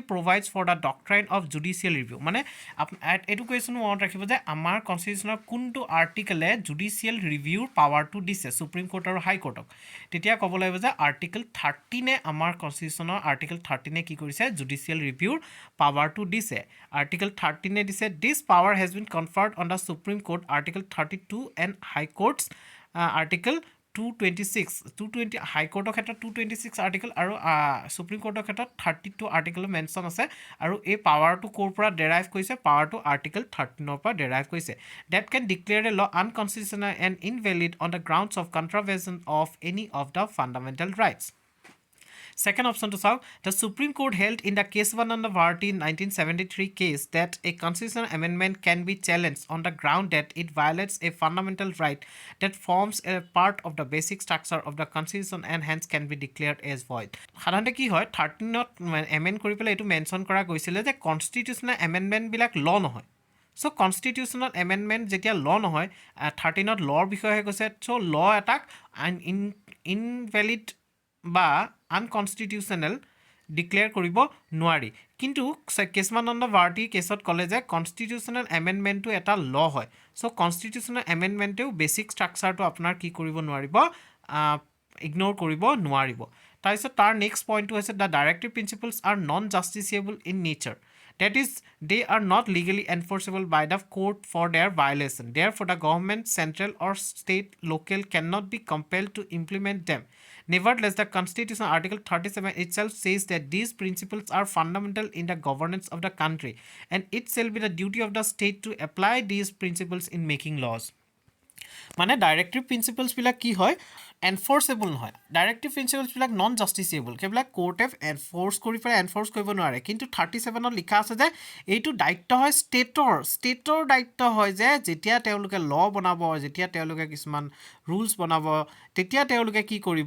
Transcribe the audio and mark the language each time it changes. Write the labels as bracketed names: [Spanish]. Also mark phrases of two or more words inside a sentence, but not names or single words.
[English] provides for the doctrine of judicial review [Assamese] মানে এইটো কুৱেশ্যনো মনত ৰাখিব যে আমাৰ কনষ্টিটিউশ্যনৰ কোনটো আৰ্টিকেলে [English] judicial review [Assamese] পাৱাৰটো দিছে সুপ্ৰিম কোৰ্ট আৰু হাই কোৰ্টক তেতিয়া ক'ব লাগিব যে আৰ্টিকেল 13 আমাৰ কনষ্টিটিউশ্যনৰ আৰ্টিকেল 13 কি কৰিছে [English] judicial review [Assamese] পাৱাৰটো দিছে আৰ্টিকেল 13 দিছে [English] this power has been conferred on the Supreme Court article 32 and High Courts article [Assamese] 220 হাই কোৰ্টৰ ক্ষেত্ৰত 226 আৰ্টিকেল আৰু সুপ্ৰিম কোৰ্টৰ ক্ষেত্ৰত 32 আৰ্টিকেলৰ মেনশ্যন আছে আৰু এই পাৱাৰটো ক'ৰ পৰা ডেৰাইভ কৰিছে পাৱাৰটো আৰ্টিকেল 13ৰ পৰা ডেৰাইভ কৰিছে [English] that can declare a law unconstitutional and invalid on the grounds of contravention of any of the fundamental rights Second option to solve, the Supreme Court held in the Keshavananda Bharati 1973 case that a constitutional amendment can be challenged on the ground that it violates a fundamental right that forms a part of the basic structure of the constitution and hence can be declared as void. [Assamese] সাধাৰণতে কি হয় 13ত এমেণ্ড কৰি পেলাই এইটো মেনশ্যন কৰা গৈছিলে যে [English] constitutional amendments [Assamese] ল নহয় চ' [English] constitutional amendment [Assamese] যেতিয়া ল নহয় 13ত লৰ বিষয়ে কৈছে চ' ল এটাক ইনভেলিড বা আনকনষ্টিটিউচনেল ডিক্লেয়াৰ কৰিব নোৱাৰি কিন্তু কেশৱানন্দ ভাৰতী কেছত ক'লে যে [English] constitutional amendment [Assamese] এটা ল হয় চ' [English] constitutional amendment basic structure [Assamese] আপোনাৰ কি কৰিব নোৱাৰিব ইগন'ৰ কৰিব নোৱাৰিব তাৰপিছত তাৰ [English] next point [Assamese] হৈছে [English] the directive principles are non justiciable in nature that is they are not legally enforceable by the court for their violation therefore the government central or state local cannot be compelled to implement them nevertheless the constitution article 37 itself says that these principles are fundamental in the governance of the country and it shall be the duty of the state to apply these principles in making laws মানে ডাইৰেক্টিভ [Assamese] প্ৰিন্সিপলছবিলাক কি হয় এনফৰ্চেবল নহয় [English] directive principles non justiciable [Assamese] সেইবিলাক কোৰ্টে এনফৰ্চ কৰি পেলাই এনফৰ্চ কৰিব নোৱাৰে কিন্তু 37ত লিখা আছে যে এইটো দায়িত্ব হয় ষ্টেটৰ দায়িত্ব হয় যে যেতিয়া তেওঁলোকে ল বনাব যেতিয়া তেওঁলোকে কিছুমান ৰুলছ বনাব তেতিয়া তেওঁলোকে কি কৰিব